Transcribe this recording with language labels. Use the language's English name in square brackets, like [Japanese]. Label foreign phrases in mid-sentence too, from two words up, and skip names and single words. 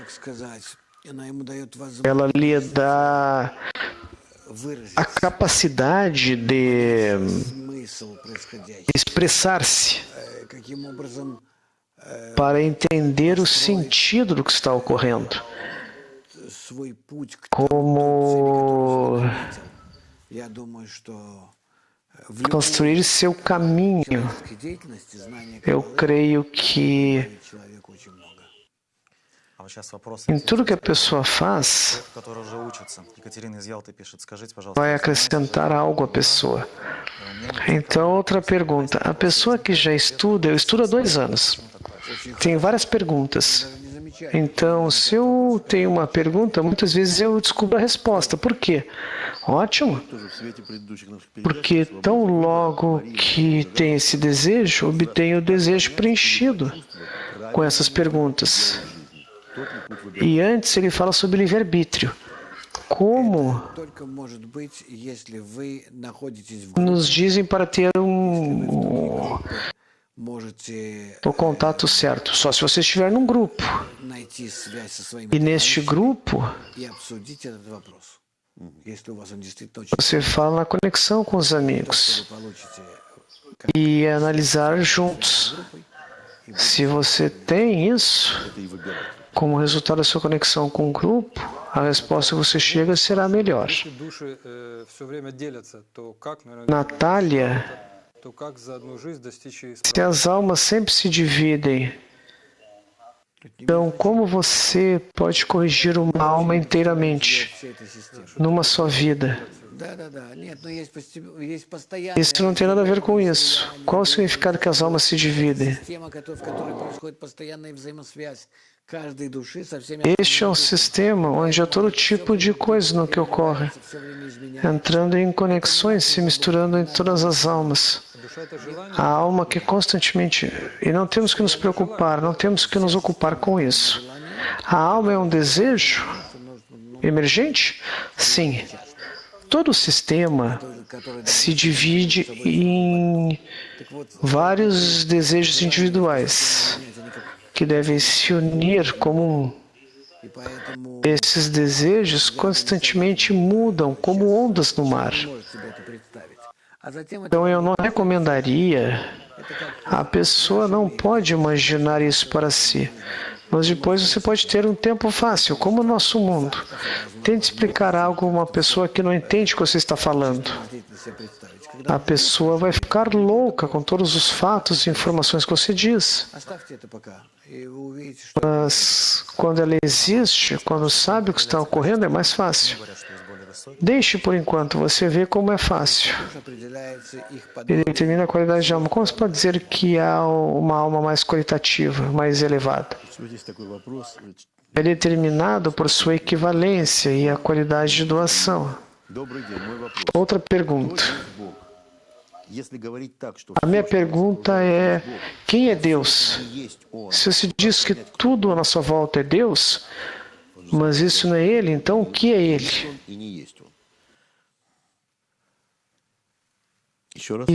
[Portuguese] Ela lhe dá a capacidade de expressar-se para entender o sentido do que está ocorrendo. Como construir seu caminho. Eu creio que [Russian] А вот сейчас вопрос [Portuguese] Em tudo que a pessoa faz, [Russian] который уже учится. Екатерина из Ялты пишет, скажите, пожалуйста, [Portuguese] vai acrescentar algo à pessoa. Então, outra pergunta. A pessoa que já estuda, eu estudo há 2 anos. Tem várias perguntas. Então, se eu tenho uma pergunta, muitas vezes eu descubro a resposta. Por quê? Ótimo. [Russian] Тоже в свете предыдущих наших [Portuguese] Porque [Russian] передач [Portuguese] tão logo que tem esse desejo, obtenho o desejo preenchido com essas perguntas. E antes ele fala sobre livre-arbítrio. Como [Russian] Только может быть, если вы находитесь в [Portuguese] nos [Russian] группе, [Portuguese] dizem para ter [Russian] можете [Portuguese] o contato certo? Só se você estiver num grupo. [Russian] найти связь со своими [Portuguese] E neste grupo, [Russian] и обсудить этот вопрос. Если у вас он действительно очень [Portuguese] você fala na conexão com os amigos [Russian] вы получите [Portuguese] e analisar juntos. Se você tem isso, como resultado da sua conexão com o grupo, a resposta que você chega será melhor. [Russian] Если души все время делятся, то как, наверное, Natália, то как за одну жизнь достичь [Portuguese] se as almas sempre se dividem, então como você pode corrigir uma alma inteiramente [Russian] всей этой системы. [Portuguese] numa só vida? [Russian] Да. Нет, но есть постоянная [Portuguese] Isso não tem nada a ver com isso. Qual o significado que as almas se dividem? [Russian] система, в которой происходит постоянная взаимосвязь каждой души со всеми [Portuguese] Este é um sistema onde há todo tipo de coisa no que ocorre, [Russian] все время изменяется. [Portuguese] entrando em conexões, se misturando em todas as almas. [Russian] душа это желание, [Portuguese] A alma que constantemente... E não temos que nos preocupar, não temos que nos ocupar com isso. A alma é um desejo emergente? Sim. Todo o sistema se divide em vários desejos individuais que devem se unir como um. [Russian] И поэтому [Portuguese] Esses desejos constantemente mudam como ondas no mar. [Russian] может себе это представить. А затем это [Portuguese] Então eu não recomendaria. A pessoa não pode imaginar isso para si. Mas depois você pode ter um tempo fácil, como o nosso mundo. Tente explicar algo a uma pessoa que não entende o que você está falando. [Russian] действительно себе представить. Когда [Portuguese] A pessoa vai ficar louca com todos os fatos e informações que você diz. [Russian] оставьте это пока, и вы увидите, что [Portuguese] Mas quando ela existe, quando sabe o que está ocorrendo, é mais fácil. Deixe por enquanto, você vê como é fácil. [Russian] определяется их [Portuguese] Ele determina a qualidade de alma. Como se pode dizer que há uma alma mais qualitativa, mais elevada? [Russian] Всего здесь такой вопрос. [Portuguese] É determinado por sua equivalência e a qualidade de doação. [Russian] Добрый день, мой вопрос. [Portuguese] Outra pergunta. [Russian] Бог. Если говорить так, что [Portuguese] A minha pergunta é: quem é Deus? [Russian] есть Он, [Portuguese] Se você diz que tudo à nossa volta é Deus, mas isso não é Ele, então o que é Ele? [Russian] и не есть Он. Еще раз.